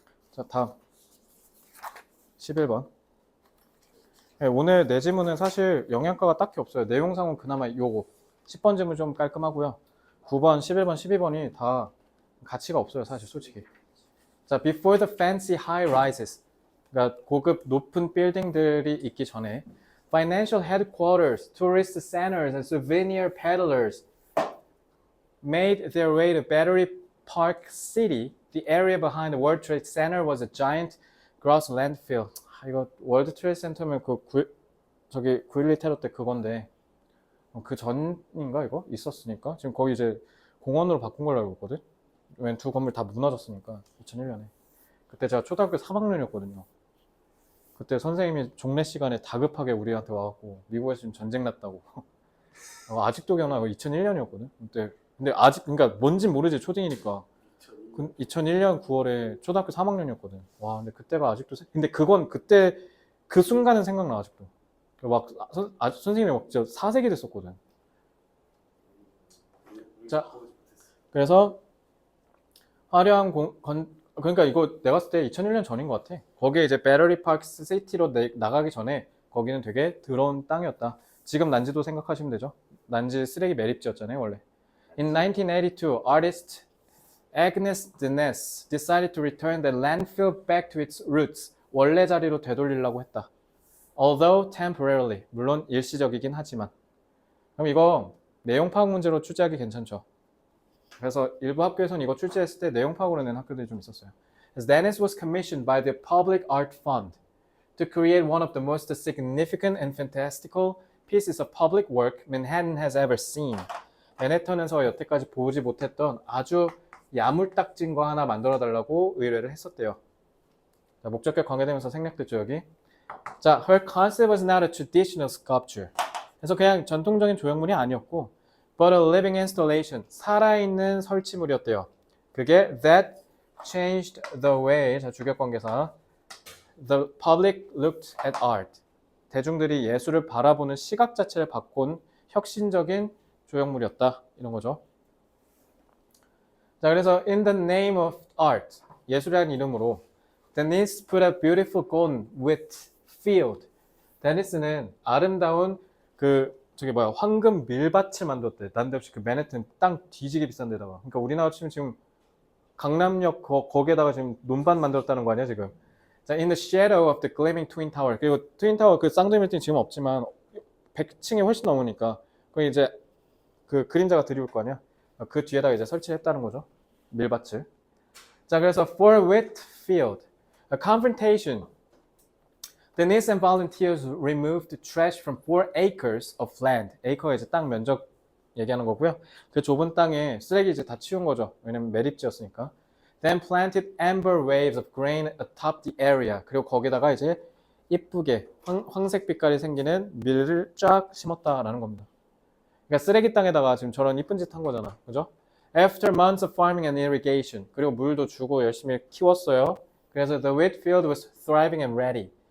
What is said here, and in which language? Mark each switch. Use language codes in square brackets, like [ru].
[ko] 자, 다음 11번. 오늘 내 지문은 사실 영양가가 딱히 없어요. 내용상은 그나마 요거 10번 지문 좀 깔끔하고요. 9번, 11번, 12번이 다 가치가 없어요, 사실 솔직히. [en] 자, before the fancy high rises, [ko] 그러니까 고급 높은 빌딩들이 있기 전에 [en] financial headquarters, tourist centers, and souvenir peddlers made their way to Battery Park City. The area behind the World Trade Center was a giant gross landfill. [ko] 이거 월드 트레이드 센터면 저기 9.11 테러 때 그건데 그 전인가 이거 있었으니까 지금 거기 이제 공원으로 바꾼 걸로 알고 있거든. 왜냐면 두 건물 다 무너졌으니까 2001년에. 그때 제가 초등학교 3학년이었거든요. 그때 선생님이 종례 시간에 다급하게 우리한테 와갖고 미국에서 지금 전쟁 났다고. 아직도 기억나. 2001년이었거든. 근데 아직 그러니까 뭔진 모르지 초딩이니까. 2001년 9월에 초등학교 3학년이었거든. 와, 근데 그때가 아직도 근데 그건 그때 그 순간은 생각나 아직도. 막 선생님이 막 진짜 사색이 됐었거든. 자, 그래서 화려한 그러니까 이거 내가 봤을 때 2001년 전인 것 같아. 거기에 이제 배터리 파크 시티로 나가기 전에 거기는 되게 더러운 땅이었다. 지금 난지도 생각하시면 되죠. 난지 쓰레기 매립지였잖아요 원래. [en] In 1982, artist Agnes Denes decided to return the landfill back to its roots. [ko] 원래 자리로 되돌리려고 했다. [en] Although temporarily, [ko] 물론 일시적이긴 하지만. 그럼 이거 내용 파악 문제로 출제하기 괜찮죠. 그래서 일부 학교에서는 이거 출제했을 때 내용 파악으로 낸 학교들이 좀 있었어요. [en] As Denes was commissioned by the Public Art Fund to create one of the most significant and fantastical pieces of public work Manhattan has ever seen. [ko] 맨해튼에서 여태까지 보지 못했던 아주 야물딱진 거 하나 만들어달라고 의뢰를 했었대요. 자, 목적격 관계되면서 생략됐죠 여기. [en] 자, her concept was not a traditional sculpture. [ko] 그래서 그냥 전통적인 조형물이 아니었고 [en] but a living installation, [ko] 살아있는 설치물이었대요. [en] 그게 that changed the way, 자, 주격관계사 the public looked at art. [ko] 대중들이 예술을 바라보는 시각 자체를 바꾼 혁신적인 조형물이었다. 이런 거죠. [en] 자, 그래서 in the name of art, [ko] 예술이라는 이름으로 [en] Denis put a beautiful golden wheat field. [ko] 데니스는 아름다운 황금 밀밭을 만들었대. 난데없이 그 맨해튼 땅 뒤지게 비싼 데다가. 그러니까 우리나라 치면 지금 강남역 거기에다가 지금 논반 만들었다는 거 아니야 지금? [en] 자, in the shadow of the gleaming twin tower. [ko] 그리고 트윈 타워 그 쌍둥이 빌딩 지금 없지만 100층이 훨씬 넘으니까 그 이제 그 그림자가 드리울 거 아니야? 그 뒤에다가 이제 설치했다는 거죠. 밀밭을. [en] 자, 그래서 for Whitfield, a confrontation. The Nissan volunteers removed the trash from 4 acres of land. [ko] acre가 이제 땅 면적 얘기하는 거고요. 그 좁은 땅에 쓰레기 이제 다 치운 거죠. 왜냐면 매립지였으니까. [en] Then planted amber waves of grain atop the area. [ko] 그리고 거기다가 이제 이쁘게 황색 빛깔이 생기는 밀을 쫙 심었다라는 겁니다. 그러니까 쓰레기 땅에다가 지금 저런 이쁜 짓 한 거잖아. 그죠? [en] After months of farming and irrigation. [ko] 그리고 물도 주고 열심히 키웠어요. [en] 그래서 the wheat field was thriving and ready.